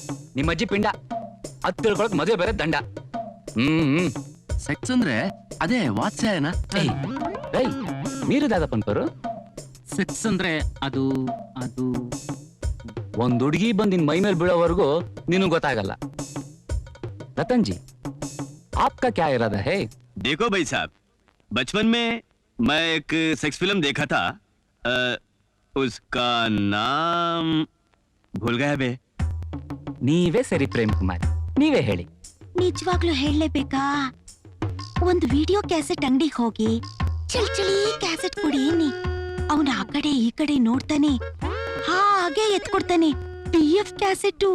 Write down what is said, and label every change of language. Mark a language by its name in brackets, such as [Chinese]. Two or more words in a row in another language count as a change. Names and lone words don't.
[Kannada] ನಿಮ್ಮ ಅಜ್ಜಿ ಪಿಂಡ ಅದ್ ತಿಳ್ಕೊಳಕ್ ಮದುವೆ ಬೇರೆ ದಂಡ. ಸೆಕ್ಸ್ ಅಂದ್ರೆ ಅದೇ ವಾತ್ಸಾಯನ. మీరు దాదాపన్పారు ಸೆಕ್ಸ್ ಅಂದ್ರೆ ಅದು ಒಂದ್ ಹುಡುಗಿ ಬಂದ್ ನಿನ್ ಮೈ ಮೇಲೆ ಬೀಳೋವರೆಗೂ ನಿನಗ್ ಗೊತ್ತಾಗಲ್ಲ. [Hindi] रतन जी, आपका क्या इरादा है? देखो भाई साहब, बचपन में मैं एक [English] sex film [Hindi] देखा था, उसका नाम भूल गया बे. [Kannada] ನೀವೇ ಸರಿ ಪ್ರೇಮ್ ಕುಮಾರ್, ನೀವೇ ಹೇಳಿ. ನಿಜವಾಗ್ಲೂ ಹೇಳಲೇಬೇಕಾ? ಒಂದು [English] video cassette [Kannada] ಅಂಗಡಿಗೆ ಹೋಗಿ ಚಳಿ ಕ್ಯಾಸೆಟ್ ಕೊಡಿ ನೀ. ಅವನ ಆ ಕಡೆ ಈ ಕಡೆ ನೋಡ್ತಾನೆ, ಹಾಗೆ ಎತ್ಕೊಡ್ತಾನೆ PF ಕ್ಯಾಸೆಟ್.